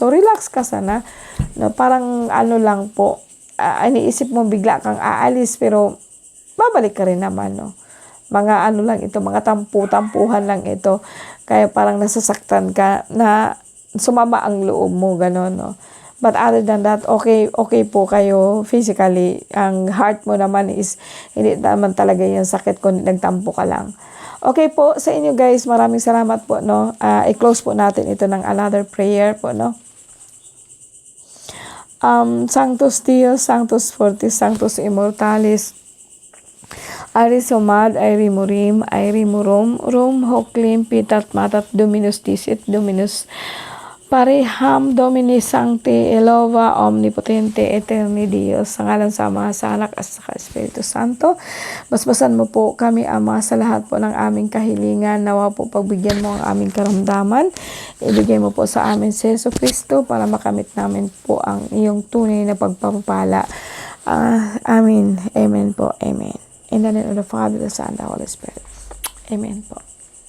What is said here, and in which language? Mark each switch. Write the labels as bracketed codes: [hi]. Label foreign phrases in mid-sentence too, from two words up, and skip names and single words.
[tl] So relax ka sana, no, parang lang po, iniisip mo bigla kang aalis pero babalik ka rin naman, no. Mga lang ito, mga tampuhan lang ito. Kaya parang nasasaktan ka na sumama ang loob mo, gano'n, no. [en] But other than that, [tl] okay po kayo physically. Ang heart mo naman is, hindi naman talaga yung sakit kung nagtampo ka lang. Okay po, sa inyo guys, maraming salamat po, no. I-close po natin ito ng [en] another prayer [tl] po, no. [la] Sanctus Deus, Sanctus Fortis, Sanctus Immortalis, Arisomad, Airimurim, Airimurum, Rum, Hoklim, Pitat, Matat, Dominus Tisit, Dominus Pareham, Domini Sancti, Elova, Omnipotente, Eterni Dios, [tl] sa ngalan sa Ama, sa Anak, at sa Espiritu Santo. Basbasan mo po kami, Ama, sa lahat po ng aming kahilingan. Nawa po pagbigyan mo ang aming karamdaman. Ibigay mo po sa amin si Jesu Cristo para makamit namin po ang iyong tunay na pagpapala. Amen. Amen po. Amen. [en] In the name of the Father, the Son, and the Holy Spirit. [tl] Amen po.